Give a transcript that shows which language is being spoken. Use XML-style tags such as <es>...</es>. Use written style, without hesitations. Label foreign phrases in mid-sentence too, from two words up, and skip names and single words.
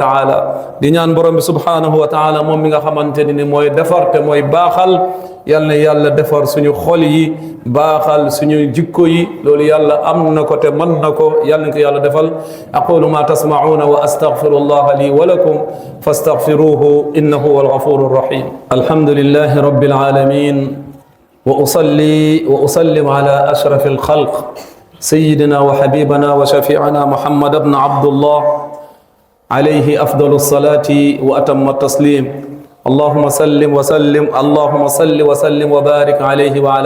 <wo>taala di ñaan borom bi</wo> <ar>سبحانه وتعالى</ar> <wo>moom mi nga xamante ni mooy defar te mooy baaxal yal na yàlla defar suñu xol yi baaxal suñu jikko yi loolu yàlla am na ko te mën na ko yal na ko yàlla defal</wo> <ar>أقول ما تسمعون وأستغفر الله لي ولكم فاستغفروه إنه هو الغفور الرحيم الحمد لله رب العالمين وأصلي وأسلم على أشرف الخلق سيدنا وحبيبنا وشفيعنا محمد بن عبد الله عليه أفضل الصلاة وأتم التسليم اللهم صل وسلم وبارك عليه وعلى</ar>